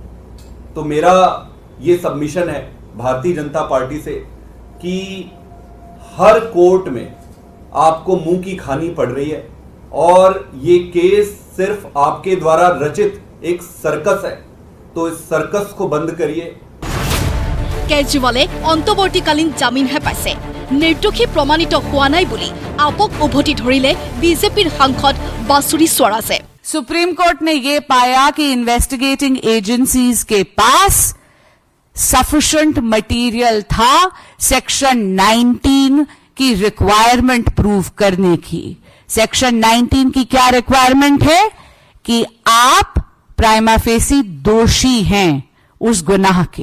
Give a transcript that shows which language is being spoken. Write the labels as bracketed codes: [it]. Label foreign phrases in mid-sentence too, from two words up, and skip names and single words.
[hi] तो मेरा ये सबमिशन है भारतीय जनता पार्टी से कि हर कोर्ट में आपको मुंह की खानी पड़ रही है और ये केस सिर्फ आपके द्वारा रचित एक सर्कस है। तो इस सर्कस को बंद करिए। [as] কেজৰিৱালে অন্তৱৰ্তীকালীন জামিনহে পাইছে, নিৰ্দোষী প্ৰমাণিত হোৱা নাই বুলি আপক উভতি ধৰিলে বিজেপিৰ সাংসদ বাসুৰী স্বৰাজে। [hi] सुप्रीम कोर्ट ने यह पाया कि [en] investigating agencies [hi] के पास [en] sufficient material [hi] था सेक्शन 19 की [en] requirement prove [hi] करने की। सेक्शन 19 की क्या रिक्वायरमेंट है कि आप [la] prima facie [hi] दोषी हैं उस गुनाह के।